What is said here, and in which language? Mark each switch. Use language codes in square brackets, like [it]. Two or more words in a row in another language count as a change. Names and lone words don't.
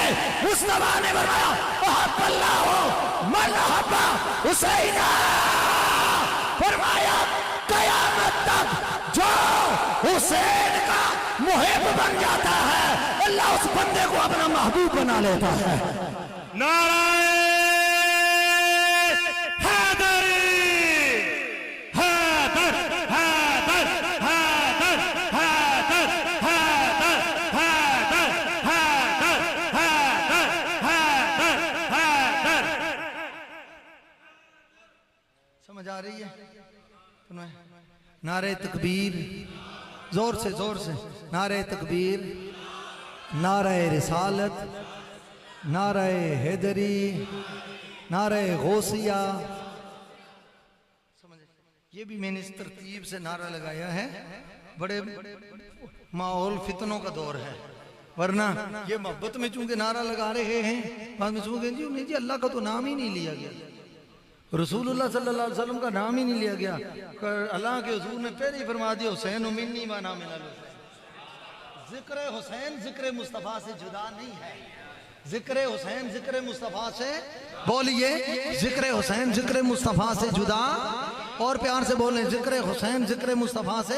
[ur] مصطفیٰ نے فرمایا حسین، فرمایا قیامت تک جو حسین کا محب بن جاتا ہے، اللہ اس بندے کو اپنا محبوب بنا لیتا ہے. نعرۂ حیدری، حیدر حیدر حیدر حیدر حیدر حیدر حیدر حیدر حیدر. سمجھ آ رہی ہے? نعرے تکبیر، زور سے نعرے تکبیر، نعرے رسالت، نعرے حیدری، نعرے غوثیہ. समझे? یہ بھی میں نے اس ترتیب سے نعرہ لگایا ہے۔ بڑے ماحول فتنوں کا دور ہے، ورنہ یہ محبت میں چونکہ نعرہ لگا رہے ہیں، بعد میں چونکہ جی اللہ کا تو نام ہی نہیں لیا گیا, [ar] رسول الله صلى الله عليه وسلم [ur] کا نام ہی نہیں لیا گیا. اللہ کے حضور نے پہلے ہی فرما دیا [ar] حسين مني وأنا من الحسين. [ur] ذکر حسین ذکر مصطفیٰ سے جدا نہیں ہے. ذکر حسین ذکر مصطفیٰ سے، بولیے ذکر حسین ذکر مصطفیٰ سے جدا، اور پیار سے بولیں ذکر حسین ذکر مصطفیٰ سے.